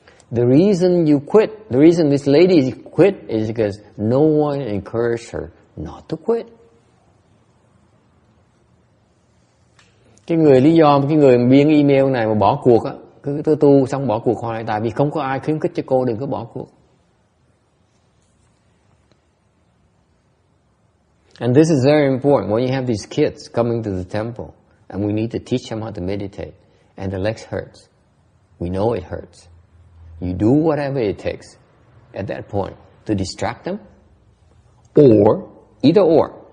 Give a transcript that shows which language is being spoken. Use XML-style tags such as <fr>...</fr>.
<en>The reason you quit, the reason this lady quit is because no one encouraged her not to quit.</en> <vi>Cái người biên email này mà bỏ cuộc á, cứ tu xong bỏ cuộc hoài, tại vì không có ai khuyến khích cho cô đừng có bỏ cuộc.</vi> <en>And this is very important when you have these kids coming to the temple and we need to teach them how to meditate and the legs hurts. We know it hurts. You do whatever it takes at that point to distract them, or either or.</en>